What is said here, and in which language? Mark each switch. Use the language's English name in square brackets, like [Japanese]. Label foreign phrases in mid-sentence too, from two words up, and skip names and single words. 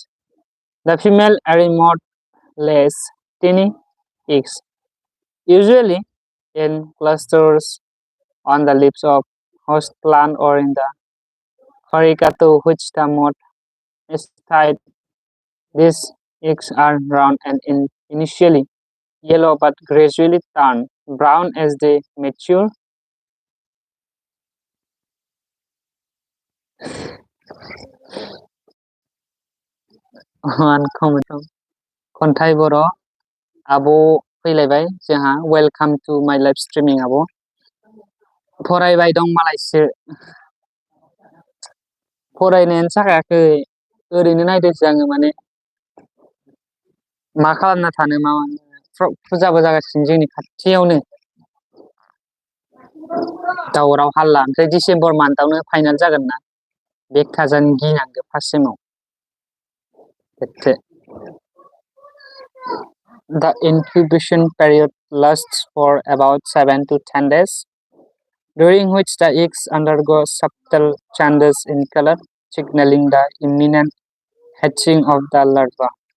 [English] The female eremode lays tiny eggs, usually in clusters on the leaves of host plant or in the corica to which the moth is tied. These eggs are round and initially yellow but gradually turn brown as they mature. [Bodo] अनकमन खन्थाइ बर' आब' फैलायबाय जोंहा [English] welcome to my live streaming [Bodo] आब' फरायबाय दं मालायसो फरायनायानो जाखायाखै ओरैनो नायदोंसो आङो माने मा खालामना थानो मा फुजाबो जागासिनो जोंनि खाथियावनो दावराव हाल्ला ओमफ्राय डिसेम्बर मान्थआवनो फाइनाल जागोन ना बेक थाजानो गिनांगौ [English] first sem The incubation period lasts for about 7 to 10 days, during which the eggs undergo subtle changes in color, signaling the imminent hatching of the larva.